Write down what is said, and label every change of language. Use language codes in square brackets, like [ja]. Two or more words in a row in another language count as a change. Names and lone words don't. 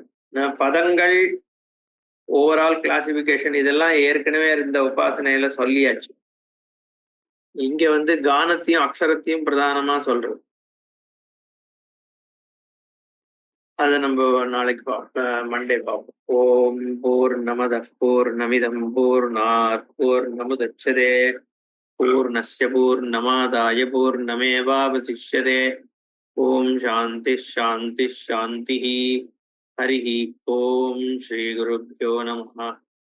[ta] பதங்கள், [en] overall classification [ta] இதெல்லாம் ஏற்கனவே இருந்த உபாசனையில சொல்லியாச்சு. இங்க கானத்தையும் அக்ஷரத்தையும் பிரதானமா சொல்றது. அதை நம்ம நாளைக்கு மண்டே பார்ப்போம். [sa] ॐ पूर्णमदः पूर्णमिदं पूर्णात् पूर्णमुदच्यते पूर्णस्य पूर्णमादाय पूर्णमेवावशिष्यते. ॐ शान्ति शान्ति शान्ति. हरिः ॐ श्री गुरुभ्यो नमः.